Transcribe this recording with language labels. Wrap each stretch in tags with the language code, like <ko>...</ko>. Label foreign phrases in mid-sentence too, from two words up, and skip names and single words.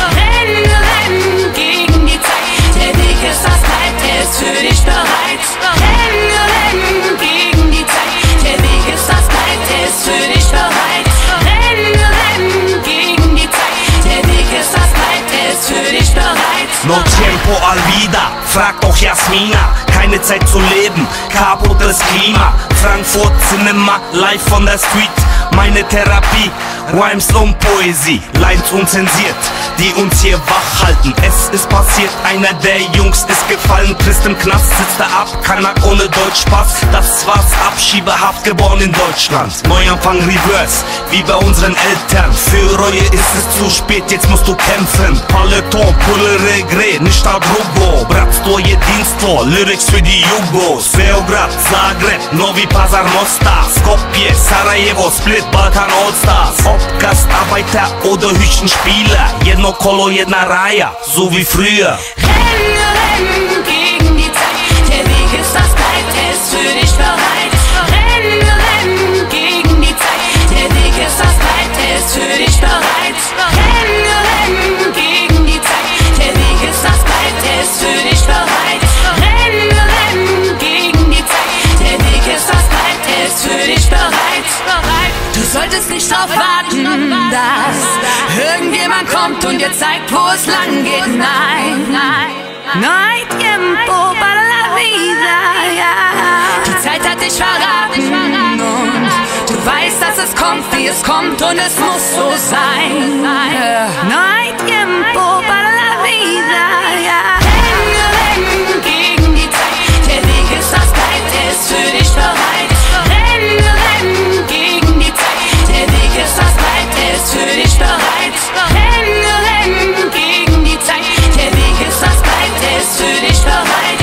<de>Rennen gegen die Zeit, der Weg ist das Breit, ist für dich bereit. Rennen gegen die Zeit, der Weg ist das Breit, ist für dich bereit. Rennen gegen die Zeit, der Weg ist das Breit, ist für dich bereit.</de> <es>No tiempo al vida,</es> <de>fragt auch Jasmina. Keine Zeit zu leben, kaputtes Klima. Frankfurt Cinema, live von der Street. Meine Therapie, Rhymes und Poesie, Lines unzensiert, die uns hier wach halten. Es ist passiert, einer der Jungs ist gefallen. Christ im Knast, sitzt er ab, keiner ohne Deutschpass. Das war's, Abschiebehaft, geboren in Deutschland. Neuanfang Reverse, wie bei unseren Eltern. Für Reue ist es zu spät, jetzt musst du kämpfen. Paleton, Pulle Regret, nicht Adrugo.</de> <sr>Bratstvo jedinstvo,</sr> <de>Lyrics für die Jugos. Beograd, Zagreb, Novi Pazar, Mostar, Skopje, Sarajevo, Split, Balkan Allstars. Ob Gastarbeiter oder Hütchenspieler,</de> <sr>jedno Kolo, jedna</sr> <de>Reihe, so wie früher. Rennen gegen die Zeit, der Weg ist das Breit, ist für dich bereit. Rennen gegen die Zeit, der Weg ist das Breit, ist für dich bereit. Rennen gegen die Zeit, der Weg ist das Breit, ist für dich bereit. Rennen gegen die Zeit, der Weg ist das Breit, ist für dich bereit. Du solltest nicht drauf warten, dass irgendjemand kommt und dir zeigt, wo es lang geht. Nein,</de> <es>no hay tiempo para la vida,</es> <de>ja. Die Zeit hat dich verraten und du weißt, dass es kommt, wie es kommt und es muss so sein.</de> <es>No hay tiempo para la vida,</es> <de>ja. Rennen gegen die Zeit, der Weg ist das Breit, ist für dich bereit. Rennen gegen die Zeit, der Weg ist das Breit, ist für dich bereit. Rennen gegen die Zeit, der Weg ist das Breit, ist für dich bereit.</de>